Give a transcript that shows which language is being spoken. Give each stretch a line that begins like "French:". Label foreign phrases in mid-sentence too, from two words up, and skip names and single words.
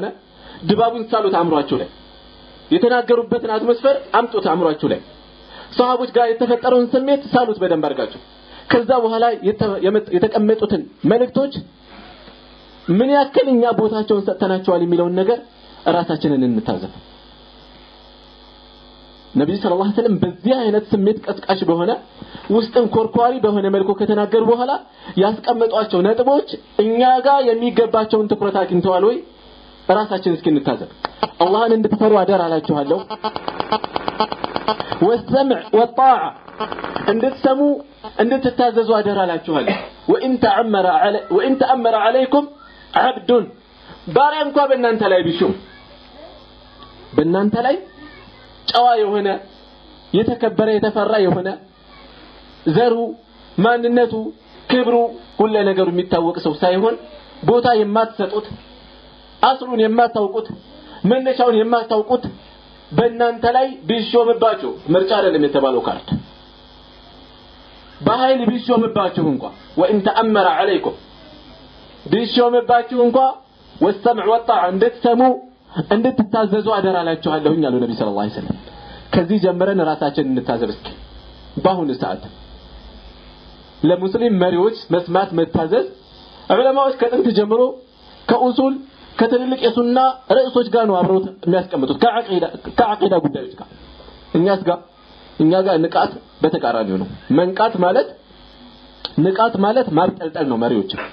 Amharic: ድባቡን ሳሉት አምሯቸው ላይ የተናገሩበትን አትሞስፈር አምጡት አምሯቸው ላይ ሰሃቦች ጋር የተፈጠረውን ስሜት ሳሉት በደንብ አርጋቸው ከዛ በኋላ የተቀመጡትን መልእክቶች ምን ያክልኛ ቦታቸውን ሰጥተናቸዋል የሚለውን ነገር ራሳችንን እንታዘብ ነብዩ
Arabic: صلى الله عليه وسلم
Amharic: በዚህ አይነት ስሜት ቀስቃሽ በሆነ ውስጥን ኮርኳሪ በሆነ መልኩ ከተናገሩ በኋላ ያስቀመጧቸው ነጥቦች እኛ ጋር የሚገባቸውን ትኩረት አግኝተዋል ወይ? ራሳችን እስኪ እንታዘብ። አላህን እንድትፈሩ አደራ አላችኋለሁ።
Arabic: والسمع والطاعة
Amharic: እንድትሰሙ እንድትታዘዙ አደራ አላችኋለሁ።
Arabic: وإن تأمر عليكم عبد
Amharic: ባሪያ እንኳን በእናንተ ላይ ቢሾም በእናንተ ላይ ጨዋ የሆነ የተከበረ የተፈራ የሆነ ዘሩ ማንነቱ ክብሩ ሁሉ ነገሩ የሚታወቅ ሰው ሳይሆን ቦታ የማትሰጡት አስሩን የማታውቁት መነሻውን የማታውቁት በእናንተ ላይ ቢሾምባችሁ ምርጫ አይደለም የተባለው ካርድ በኃይል ቢሾምባችሁ እንኳን
Arabic: وإن تأمر عليكم
Amharic: ቢሾምባችሁ እንኳን
Arabic: والسمع والطاعة
Amharic: እንድትሰሙ እንድትታዘዙ አደራ አላችኋለሁኝ አሉ ነብዩ
Arabic: صلى الله عليه وسلم።
Amharic: ከዚህ ጀምረን ራሳችንን እንታዘብ እስኪ። በአሁኑ ሰዓት ለሙስሊም መሪዎች መስማት መታዘዝ ዑለማዎች ከጥንት ጀምሮ ከኡሱል ከትልልቅ የሱና ርዕሶች ጋር ነው አብረው የሚያስቀምጡት ከአቂዳ ጉዳዮች ጋር። እኛ ጋር ንቃት በተቃራኒው ነው። መንቃት ማለት ንቃት ማለት ማብጠልጠል ነው። መሪዎች